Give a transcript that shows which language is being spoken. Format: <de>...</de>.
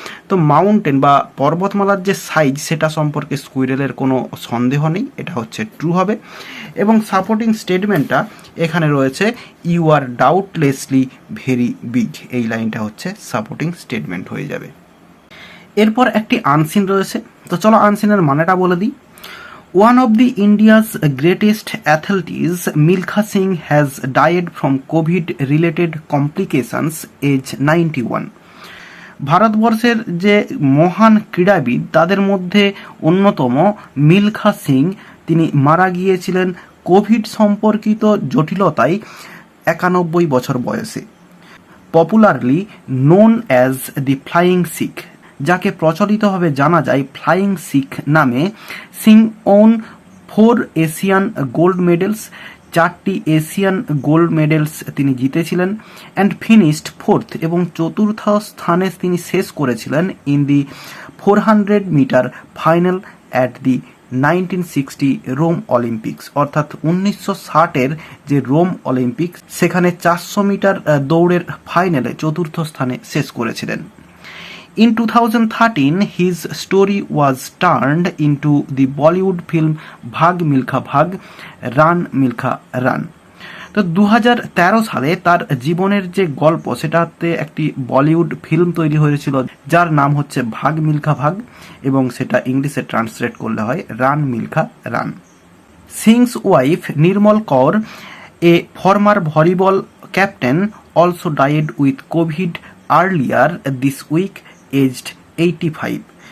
<bn>তো মাউন্টেন বা পর্বতমালার যে সাইজ সেটা সম্পর্কে স্কুইরেলের কোনো সন্দেহ নেই, এটা হচ্ছে ট্রু হবে। এবং সাপোর্টিং স্টেটমেন্টটা এখানে রয়েছে</bn> <en>you are doubtlessly very big,</en> <bn>এই লাইনটা হচ্ছে সাপোর্টিং স্টেটমেন্ট হয়ে যাবে। এরপর একটি আনসিন রয়েছে, তো চলো আনসিনের মানেটা বলে দিই।</bn> <en>One of the India's greatest athletes, Milkha Singh, has died from COVID-related complications, age 91.</en> <bn>ভারতবর্ষের যে মহান ক্রীড়াবিদ তাদের মধ্যে অন্যতম মিলখা সিং, তিনি মারা গিয়েছিলেন কোভিড সম্পর্কিত জটিলতায় 91 বছর বয়সে।</bn> <en>popularly known as the flying Sikh,</en> <bn>যাকে প্রচলিতভাবে জানা যায় ফ্লাইং শিখ নামে,</bn> <en>Singh won 4 Asian gold medals,</en> <bn>4টি এশিয়ান গোল্ড মেডেলস তিনি জিতেছিলেন,</bn> <en>and finished 4th,</en> <bn>এবং 4র্থ স্থানে তিনি শেষ করেছিলেন</bn> <en>in the 400 metre final at the 1960 Rome Olympics,</en> <bn>অর্থাৎ 1960-এর যে রোম অলিম্পিক্স সেখানে 400 মিটার দৌড়ের ফাইনালে 4র্থ স্থানে শেষ করেছিলেন।</bn> <en>In 2013, his story was turned into the Bollywood film Bhag Milkha Bhag, Run Milkha Run.</en> <bn>তো 2013 সালে তার জীবনের যে গল্প সেটাতে একটি বলিউড ফিল্ম তৈরি হয়েছিল যার নাম হচ্ছে ভাগ মিল্খা ভাগ, এবং সেটা ইংলিশে ট্রান্সলেট করলে হয় run Milkha run.</bn> <en>Singh's wife Nirmal Kaur, a former volleyball captain, also died with covid earlier this week, aged 85।</en>